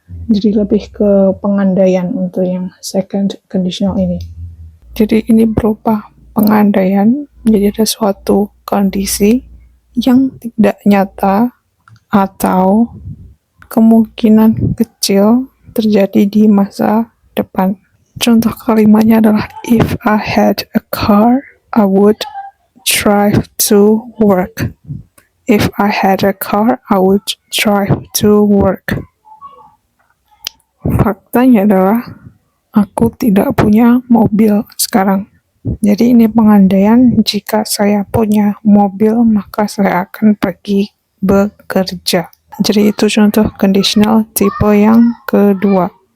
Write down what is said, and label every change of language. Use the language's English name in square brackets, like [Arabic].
[Indonesian] Jadi lebih ke pengandaian untuk yang second conditional ini. Jadi ini berupa pengandaian, jadi ada suatu kondisi yang tidak nyata atau kemungkinan kecil terjadi di masa depan. Contoh kalimatnya adalah [English] if I had a car, I would drive to work. If I had a car, I would drive to work. [Indonesian] Faktanya adalah aku tidak punya mobil sekarang. Jadi ini pengandaian, jika saya punya mobil maka saya akan pergi bekerja. Jadi itu contoh conditional tipe yang kedua.